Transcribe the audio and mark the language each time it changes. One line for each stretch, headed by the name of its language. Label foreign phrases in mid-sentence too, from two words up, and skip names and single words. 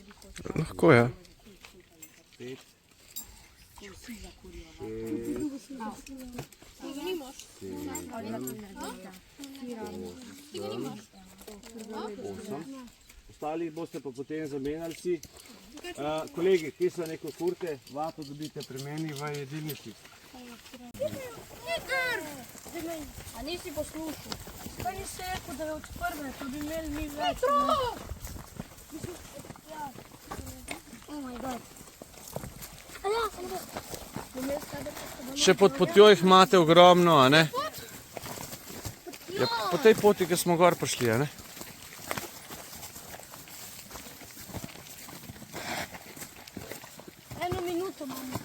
Slovenian: Lahko je. 5. 8. Ostali boste pa potem zamenjali si. Kolegi, kje so neko kurte, vato dobite pri meni v jedilnici. A nisi poslušal? Kaj nisi rekel, da je od prve, pa bi imeli mi več.
English: Oh my god.
Slovenian: Še pod potjo jih imate ogromno, a ne? Ja, po tej poti, ki smo gor prišli, a ne? Eno minuto imamo.